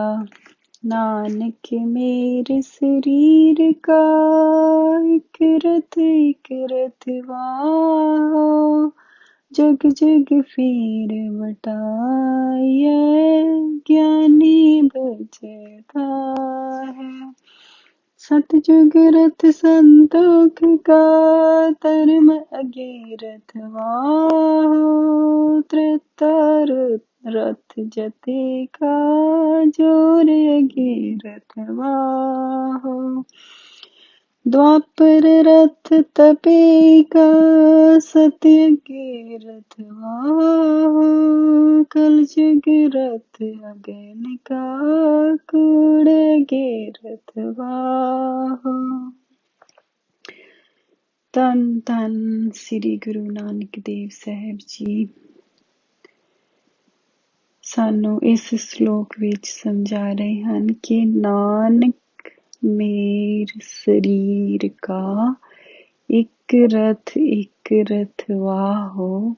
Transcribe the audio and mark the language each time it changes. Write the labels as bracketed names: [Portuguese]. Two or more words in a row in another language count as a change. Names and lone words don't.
[Punjabi] ਨਾਨਕ ਮੇਰੇ ਸਰੀਰ ਕਾ ਇਕ ਰਥ ਵਾਹੁ, ਜਗ ਜਗ ਫੇਰ ਵਟਾਈਐ, ਗਿਆਨੀ ਬਚਦਾ ਹੈ। सतजुग रथ संतोख का, धर्म अगेरथ वाहो, त्रेता रथ जते का, जोर अगेरथ वाहो। द्वापर रथ तपे का, सत्य अगेरथ वाहो, कलयुग रथ अगन का, कूड़ अगेरथ वाहो। ਧੰਨ ਧੰਨ ਸ੍ਰੀ ਗੁਰੂ ਨਾਨਕ ਦੇਵ ਸਾਹਿਬ ਜੀ ਸਾਨੂੰ ਇਸ ਸ਼ਲੋਕ ਵਿੱਚ ਸਮਝਾ ਰਹੇ ਹਨ ਕਿ ਨਾਨਕ ਮੇਰ ਸਰੀਰ ਕਾ ਇੱਕ ਰਥ ਵਾਹੋ।